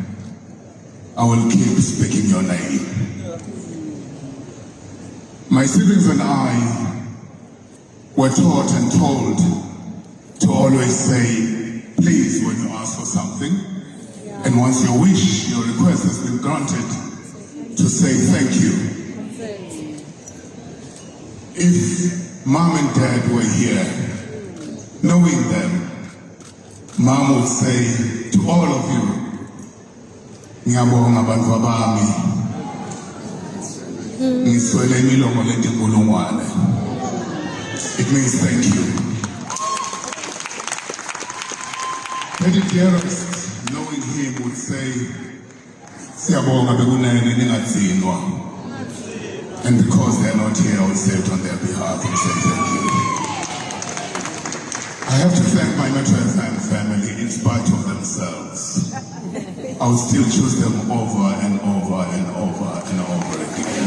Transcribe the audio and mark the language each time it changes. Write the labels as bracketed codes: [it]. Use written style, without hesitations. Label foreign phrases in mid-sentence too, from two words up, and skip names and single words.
[en] I will keep speaking your name. My siblings and I were taught and told to always say, please, when you ask for something, and once your wish, your request has been granted, to say thank you. If mom and dad were here, knowing them, mom would say to all of you, [ss] ngiyabonga bantu bami, ngiswele imilomo leti nkulungwane. [en] It means thank you. Petty dearest, knowing him, would say, [ss] siyabonga bekunene ningatsinwa. [en] And because they're not here, I would say it on their behalf and say thank you. I have to thank my Metro FM family in spite of themselves. I would still choose them over and over and over and over again.